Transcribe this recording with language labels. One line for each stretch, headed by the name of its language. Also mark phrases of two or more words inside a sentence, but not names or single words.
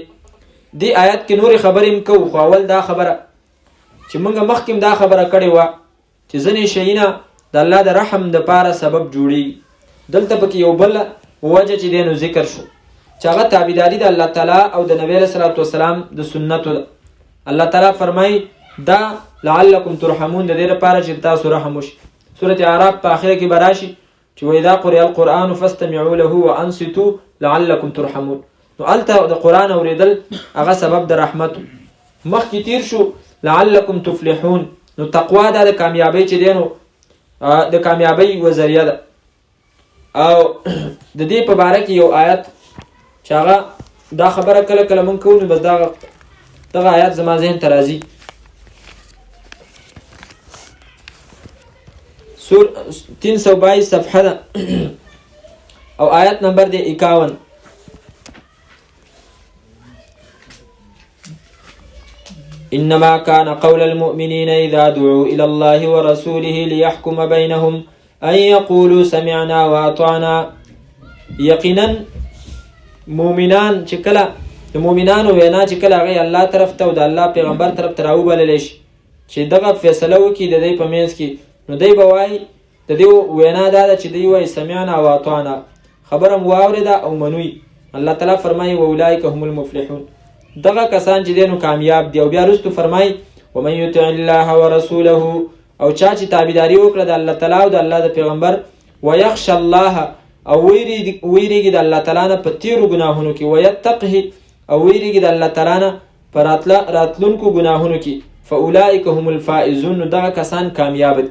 Pashto: دې آیت کې نورې خبرې هم کوو، خو اول دا خبره چې موږ مخکې دا خبره کړې وه چې ځینې شیونه د الله د رحم دپاره سبب جوړېږي. دلته پکې یو بل وجه چې دی نو ذکر شو چې هغه تابعداري د الله تعالی او د نبی
Arabic: علیه الصلاة والسلام
Pashto: د سنتو ده. الله تعالی فرمایي دا
Arabic: لعلکم ترحمون
Pashto: د دې لپاره چې تاسو رحم وشي. سورة اعراف په آخره کې به راشي چې
Arabic: واذا قرئ القرآن فاستمعوا له وانصتوا لعلکم ترحمون.
Pashto: نو هلته د قرآن اورېدل هغه سبب د رحمت. مخکې تیر شو
Arabic: لعلکم تفلحون.
Pashto: نو تقوا دا د کامیابۍ چې دی نو د کامیابۍ وذریعه ده. او د دې په باره کې یو آیت چې هغه دا خبره کله کله مونږ کوو نو بس دغه آیت زما ذهن ته راځي. 322 صفحه ده او آیت نمبر دی 51.
Arabic: انما كان قول المؤمنين اذا دعوا الى الله ورسوله ليحكم بينهم ان يقولوا سمعنا واطعنا.
Pashto: یقینا مؤمنان چې کله د مؤمنانو وینا چې کله هغه الله طرف ته او د الله پیغمبر طرف ته راوبللی شي چې دغه فیصله وکړي د دوی په منځ کې، نو دوی به وایي د دې وینا دا ده چې دوی وایي
Arabic: سمعنا واطعنا،
Pashto: خبره مو واورېده او منوي. الله تعالی فرمایي
Arabic: واولئک هم المفلحون.
Pashto: دغه کسان چې دی نو کامیاب دي. او بیا وروسته فرمایي
Arabic: ومن یطع الله ورسوله،
Pashto: او چا چې تابعداري وکړه د الله تعالی او د الله د پیغمبر،
Arabic: ویخشى الله
Pashto: او ویریږي د الله تعالی نه په تیرو ګناهونو کې، ویتقه او ویریږي د الله تعالی نه په راتلونکو ګناهونو کې،
Arabic: فاولئک هم الفائزون.
Pashto: نو دغه کسان کامیاب دي.